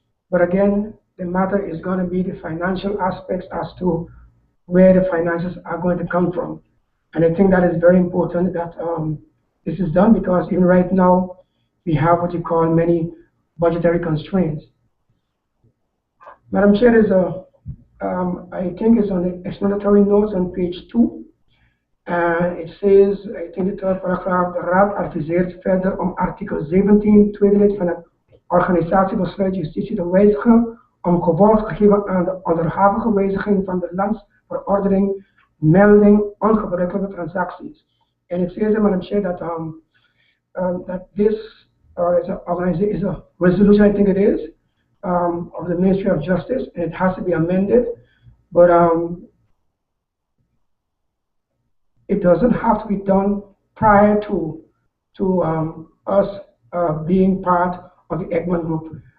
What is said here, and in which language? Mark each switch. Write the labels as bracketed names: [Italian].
[English] But again, the matter is going to be the financial aspects as to where the finances are going to come from. And I think that is very important that this is done, because even right now we have what you call many budgetary constraints. Madam Chair, there's I think it's on the explanatory notes on page 2. It says, I think the third [Dutch] paragraaf, de Raad adviseert verder om artikel 17, tweede lid van het organisatiebesluit justitie te wijzigen, om gevolg te geven aan de onderhavige wijziging van de landsverordening, melding ongebruikelijke transacties. [English] And it says, Madam Chair, that this is a resolution, I think it is, of the Ministry of Justice, and it has to be amended, but it doesn't have to be done prior to us being part of the Egmont Group.